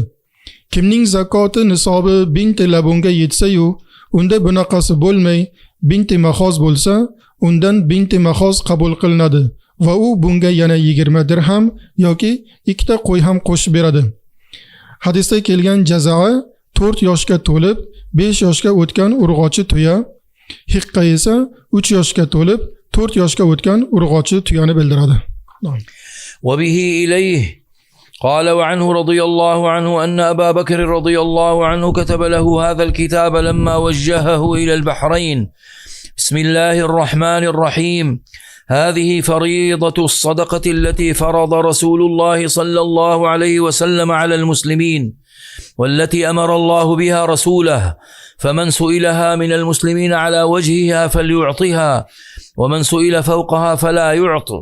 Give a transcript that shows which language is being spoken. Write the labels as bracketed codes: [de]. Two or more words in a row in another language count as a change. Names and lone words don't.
[uz] Kimning zakoti nisobi [ar] بنت لبون [uz] yetsa-yu, unda bunaqasi bo'lmay [ar] بنت مخاض [uz] bo'lsa, undan [ar] بنت مخاض [uz] qabul qilinadi va u bunga yana 20 dirham yoki 2 qo'y ham qo'shib beradi. Hadisda kelgan jazoa 4 yoshga to'lib 5 yoshga o'tgan urg'ochi tuya, hiqqa esa 3 yoshga to'lib 4 yoshga o'tgan urg'ochi tuyani bildiradi. [ar] وبه إليه قال وعنه رضي الله عنه أن أبا بكر رضي الله عنه كتب له هذا الكتاب لما وجهه إلى البحرين. بسم الله الرحمن الرحيم. هذه فريضة الصدقة التي فرض رسول الله صلى الله عليه وسلم على المسلمين والتي أمر الله بها رسوله، فمن سئلها من المسلمين على وجهها فليعطها ومن سئل فوقها فلا يعطى.